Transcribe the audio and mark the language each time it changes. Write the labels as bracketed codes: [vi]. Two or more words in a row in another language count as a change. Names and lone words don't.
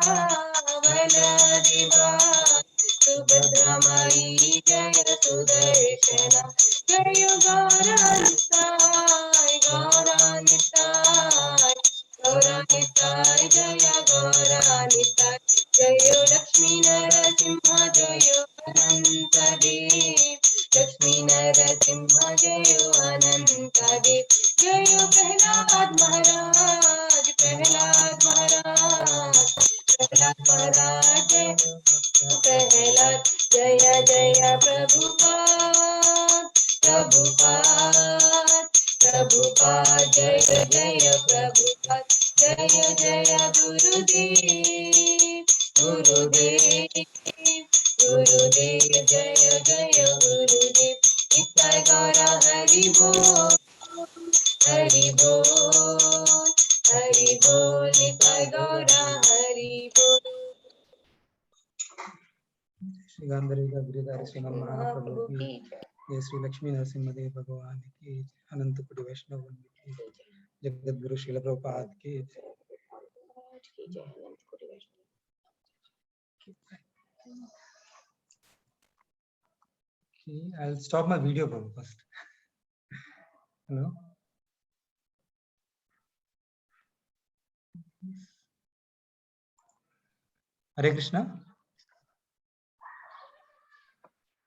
[hi] बलदेवा सुभद्रा माई जय सुदर्शन जय गौरानिताय गौरानिताय जय गौरानिताय जय लक्ष्मी नरसिंह जय अनंत देव लक्ष्मी नरसिंह जय अनंत देव जय प्रहलाद महाराज प्रहलाद जय जय प्रभुपाद जय जय प्रभुपाद जय जय गुरुदेव जय जय गुरुदेव नित्य गौरा हरि बोल नित्य गौरा हरि बोल। श्री गांधर्विका गिरिधारी श्रीमन महाप्रभु की जय। श्री लक्ष्मी नरसिम्हदेव भगवान की अनंत कोटि वैष्णव की जगत गुरु श्रील प्रभुपाद की जय। [en] I'll stop my video first. Hello. Hare Krishna.